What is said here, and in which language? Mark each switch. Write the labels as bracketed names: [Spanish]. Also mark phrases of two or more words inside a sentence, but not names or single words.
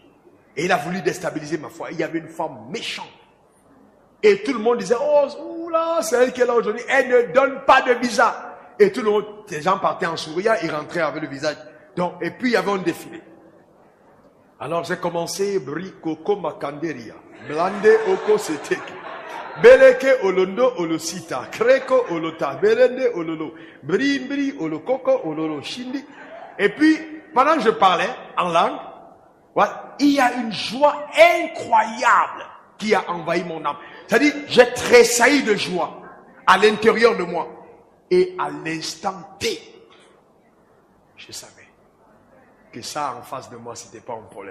[French] Et il a voulu déstabiliser ma foi. Il y avait une femme méchante. Et tout le monde disait, oh là, c'est elle qui est là aujourd'hui. Elle ne donne pas de visa. Et tout le monde, les gens partaient en souriant, ils rentraient avec le visage. Donc, et puis il y avait un défilé. Alors j'ai commencé, Bri Koko Makanderia, Blande Oko Seteke, Beleke Olondo Olosita, Kreko Olota, Belende Ololo, Bri Olokoko Ololo Shindi. Et puis, pendant que je parlais en langue, il y a une joie incroyable qui a envahi mon âme. C'est-à-dire, j'ai tressailli de joie à l'intérieur de moi. Et à l'instant T, je savais que ça en face de moi, c'était pas un problème.